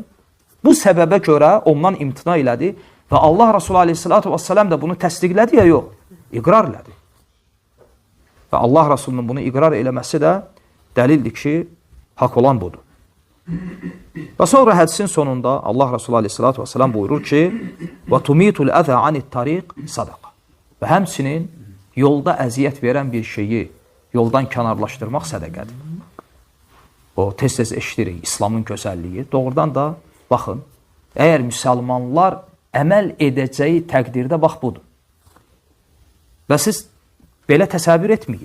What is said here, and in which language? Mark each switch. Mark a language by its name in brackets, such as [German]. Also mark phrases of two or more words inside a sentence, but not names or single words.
[Azerbaijani] Bu səbəbə görə ondan imtina elədi və Allah Resulü [Arabic] عليه الصلاة والسلام [Azerbaijani] da bunu təsdiqlədi ya yox, iqrar elədi. Və Allah Resulünün bunu iqrar eləməsi də dəlildir ki, haqq olan budur. Və sonra hədisin sonunda Allah Resulü [Arabic] عليه الصلاة والسلام [Azerbaijani] buyurur ki, [Arabic] وَتُمِيتُ الْأَذَى عَنِ الطَّرِيقِ صَدَقَ. [Azerbaijani] Və həmçinin yolda əziyyət verən bir şeyi yoldan kənarlaşdırmaq sədəqədir. O, tez-tez eşidirik İslamın gözəlliyi. Doğrudan da, baxın, əgər müsəlmanlar əməl edəcəyi təqdirdə bax budur. Və siz belə təsəvvür etməyin.